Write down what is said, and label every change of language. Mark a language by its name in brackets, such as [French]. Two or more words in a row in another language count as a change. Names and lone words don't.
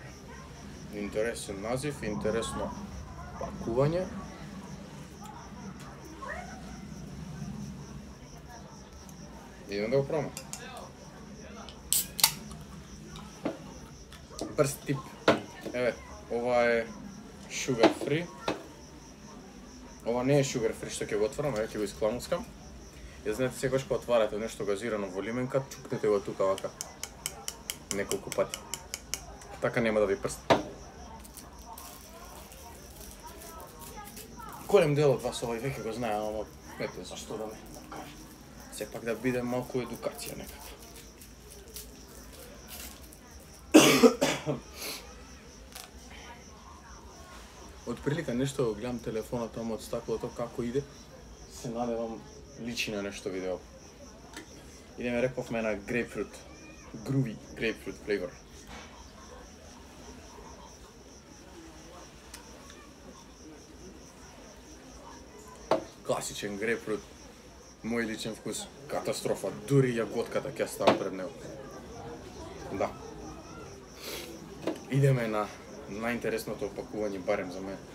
[Macedonian] Интересен назив, интересно пакување. Идем да го пробаме. Брз тип. Еве, ова е [English] sugar free. [Macedonian] Ова не е [English] sugar free [Macedonian] што ќе го отворам, еве ќе го искламускам. Ја знаете секогаш кога отварате нешто газирано во лименка, чукнете го тука вака неколку пати. Така нема да ви прсти. Голем дел од вас овој веќе го знае, ама ете зашто да не. Сепак да биде малку едукација некако. Од прилика нешто го гледам телефонот таму од стаклото како иде, се надевам личи на нешто видео. Идеме рековме на [English] grapefruit, groovy grapefruit flavor. [Macedonian] Класичен grapefruit. Мој личен вкус, катастрофа, дури јаготката ќе ставам пред него. Да. Идеме на најинтересното опакување, барем за мене.